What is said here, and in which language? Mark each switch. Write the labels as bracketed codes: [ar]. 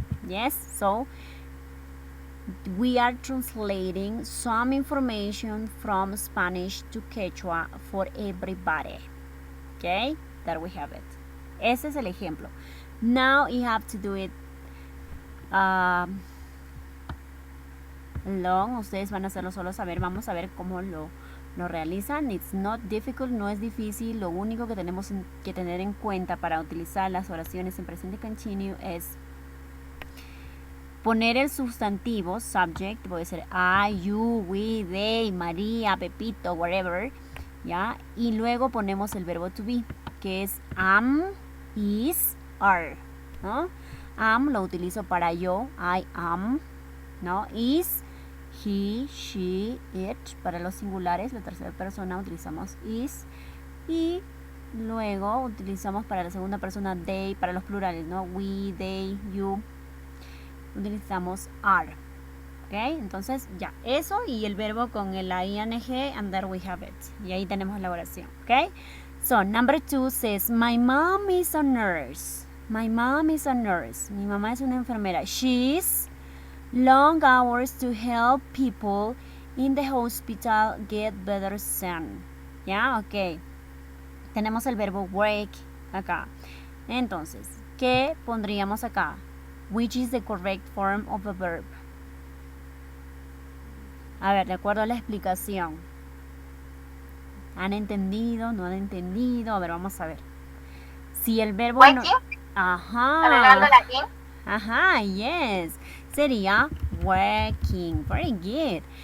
[en] Yes, so we are translating some information from Spanish to Quechua for everybody. Okay, there we have it. [es] Ese es el ejemplo. [en] Now you have to do it long. [es] Ustedes van a hacerlo solos. A ver, vamos a ver cómo lo realizan. [en] It's not difficult, [es] no es difícil. Lo único que tenemos que tener en cuenta para utilizar las oraciones en presente continuo es poner el sustantivo, subject, puede ser I, you, we, they, María, Pepito, whatever, ¿ya? Y luego ponemos el verbo to be, que es am, is, are, ¿no? Am lo utilizo para yo, I am, ¿no? Is, he, she, it, para los singulares, la tercera persona utilizamos is, y luego utilizamos para la segunda persona they, para los plurales, ¿no? We, they, you, utilizamos are. ¿Ok? Entonces ya, eso y el verbo con el ing, [en] and there we have it. [es] Y ahí tenemos la oración. ¿Ok? [en] So, number 2 says, my mom is a nurse. My mom is a nurse. [es] Mi mamá es una enfermera. [en] She's long hours to help people in the hospital get better soon. [es] ¿Ya? Ok. Tenemos el verbo work acá. Entonces, ¿qué pondríamos acá? [en] Which is the correct form of a verb? [es] A ver, de acuerdo a la explicación. ¿Han entendido? ¿No han entendido? A ver, vamos a ver. Si el verbo... [en] Working. [es] Ajá. Agregando la in. [en] Ajá, yes. [es] Sería [en] working. Very good.